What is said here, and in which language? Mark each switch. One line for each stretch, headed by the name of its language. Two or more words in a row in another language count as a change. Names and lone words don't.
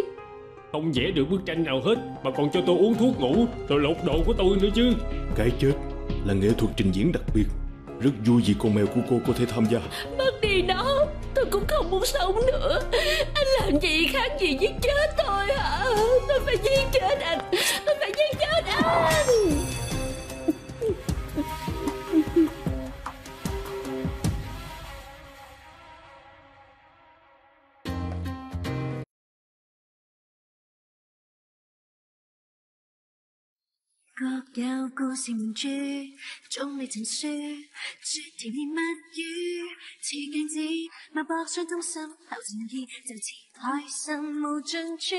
Vietnamese: Không vẽ được bức tranh nào hết mà còn cho tôi uống thuốc ngủ rồi lột đồ của tôi nữa chứ. Cái chết là nghệ thuật trình diễn đặc biệt. Rất vui vì con mèo của cô có thể tham gia. Mất đi nó, tôi cũng không muốn sống nữa. Anh làm gì khác gì giết chết tôi hả? Tôi phải giết chết anh. Tôi phải giết chết anh.
Cantonese: 各有故事名著，總未曾說，說甜言蜜語，似鏡子脈搏相通心頭情意，就似海深無盡處。